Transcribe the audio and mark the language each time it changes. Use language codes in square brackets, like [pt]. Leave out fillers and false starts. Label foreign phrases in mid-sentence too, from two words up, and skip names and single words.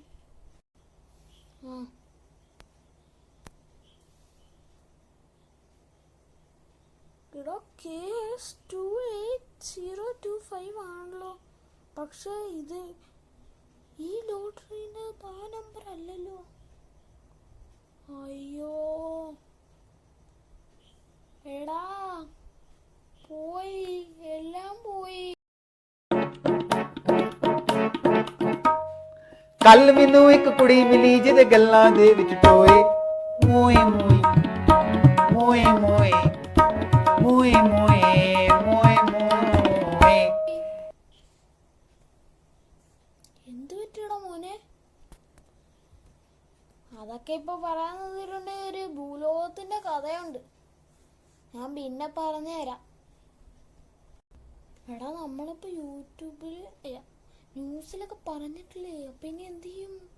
[ml] ആ എടാ KS28025 ആണല്ലോ. പക്ഷേ ഇത് ഈ ലോട്ടറിന് ആ നമ്പർ അല്ലല്ലോ. അയ്യോ എടാ പോയി, എല്ലാം പോയി. [pa] ਕੱਲ ਮੈਨੂੰ ਇੱਕ ਕੁੜੀ ਮਿਲੀ ਜਿਹਦੇ ਗੱਲਾਂ ਦੇ ਵਿੱਚ ਟੋਏ ਮੋਏ ਮੋਏ ਮੋਏ ਮੋਏ ਮੋਏ ਮੋਏ ਮੋਏ ਮੋਏ. [ml] എന്ത് പറ്റിയടാ മോനെ? അതൊക്കെ ഇപ്പൊ പറയാൻ ഒരു ഭൂലോകത്തിന്റെ കഥയുണ്ട്, ഞാൻ പിന്നെ പറഞ്ഞു തരാം. എടാ നമ്മളിപ്പോ യൂട്യൂബിൽ ന്യൂസിലൊക്കെ പറഞ്ഞിട്ടില്ലേ, അപ്പൊ ഇനി എന്ത് ചെയ്യും?